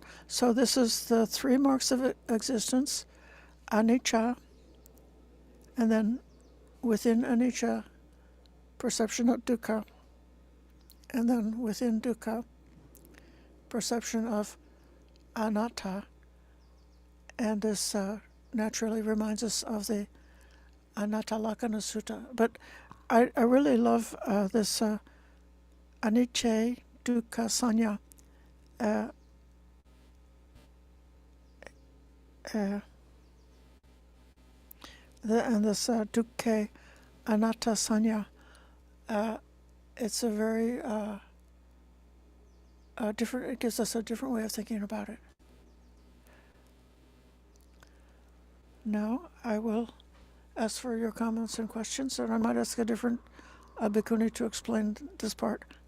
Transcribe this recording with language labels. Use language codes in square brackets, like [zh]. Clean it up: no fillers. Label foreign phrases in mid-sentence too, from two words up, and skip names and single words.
[en] So this is the three marks of existence, anicca, and then within anicca, perception of dukkha, and then within dukkha, perception of anatta, and this naturally reminds us of the Anatta Lakkhana Sutta. But I really love this [pi] anicca dukkha sanya. [en] And this [pi] dukkha anatta sanya, [en] it's a very different, it gives us a different way of thinking about it. Now I will ask for your comments and questions, and I might ask a different bhikkhuni to explain this part.